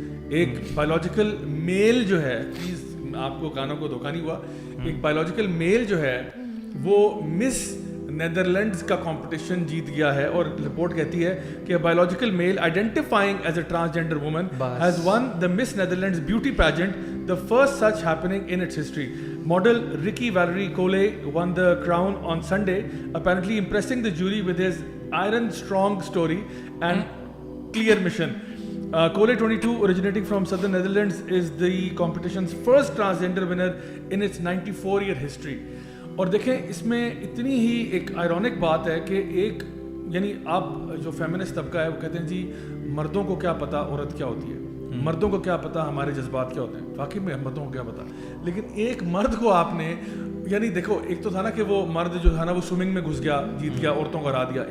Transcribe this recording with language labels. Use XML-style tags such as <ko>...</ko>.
<ur>ایک</ur> <en>Biological male جو ہے, please آپ کو کانوں کو دھوکہ نہیں ہوا, ایک بایولوجیکل میل جو ہے وہ مس نیدرلینڈز کا کمپٹیشن جیت گیا ہے, اور رپورٹ کہتی ہے کہ biological male identifying as a transgender woman has won the Miss Netherlands beauty pageant, the first such happening in its history. Model Ricky Valerie Cole won the crown on Sunday, apparently impressing the jury with his iron-strong story and clear mission. Cole, 22, originating from southern Netherlands, is the competition's first transgender winner in its 94-year history.</en> <ur>اور دیکھیں اس میں اتنی ہی ایک ironic بات ہے کہ ایک یعنی آپ جو فیمنسٹ طبقہ ہے وہ کہتے ہیں جی مردوں کو کیا پتہ عورت کیا ہوتی ہے, مردوں کو کیا پتہ ہمارے جذبات کیا ہوتے ہیں. واقعی میں مردوں کو کیا پتہ, لیکن ایک مرد کو آپ نے یعنی دیکھو, ایک تو تھا نا کہ وہ مرد جو تھا نا وہ سوئمنگ میں گھس گیا, جیت گیا, عورتوں کو ہرا دیا.</ur>